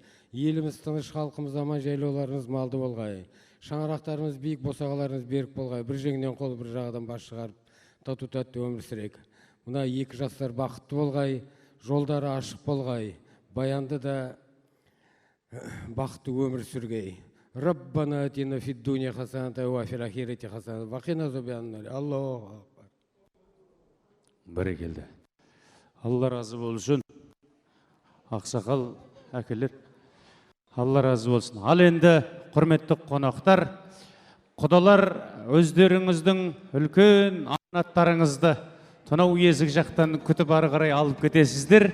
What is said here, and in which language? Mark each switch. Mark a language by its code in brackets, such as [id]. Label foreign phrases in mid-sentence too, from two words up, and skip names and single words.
[kk] Еліміз тыныш, халқымыз аман, жайлауларымыз малды болғай. Шаңырақтарымыз биік, босағаларымыз берік болғай. Бір жеңнен қол, бір жағадан бас шығарып, тату-тәтті өмір сүрейік. Мына екі жастар бақытты болғай, жолдары ашық болғай. Баянды да бақытты өмір сүргей. [ar] ربنا آتنا في الدنيا حسنة وفي الآخرة حسنة وقنا عذابا. الله أكبر. [kk] Бәрекелді. Алла разы болсын. Ақсақал әкелер. Алла разы болсын. Ал енді құрметті қонақтар, құдалар өздеріңіздің үлкен аманаттарыңызды тұнау есік жақтан күтіп ары қарай алып кетесіздер.